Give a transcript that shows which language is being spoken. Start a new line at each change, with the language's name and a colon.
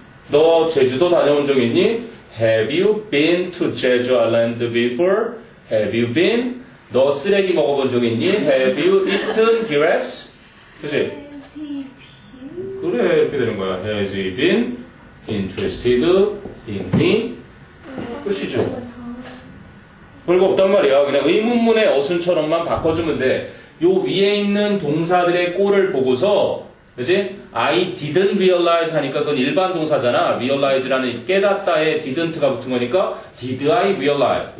Korean: 너 제주도 다녀온 적 있니?
English: Have you been to Jeju Island before? Have you been?
Korean: 너 쓰레기 먹어본 적 있니?
English: Have you eaten grass?
Korean: 그치?
English: Has he been?
Korean: 그래, 이렇게 되는 거야.
English: Has he been interested in me?
Korean: 끝이죠. 별거 없단 말이야. 그냥 의문문의 어순처럼만 바꿔주면 돼. 요 위에 있는 동사들의 꼴을 보고서 그치?
English: I didn't realize
Korean: 하니까 그건 일반 동사잖아. realize라는 깨닫다에 didn't가 붙은 거니까
English: did I realize?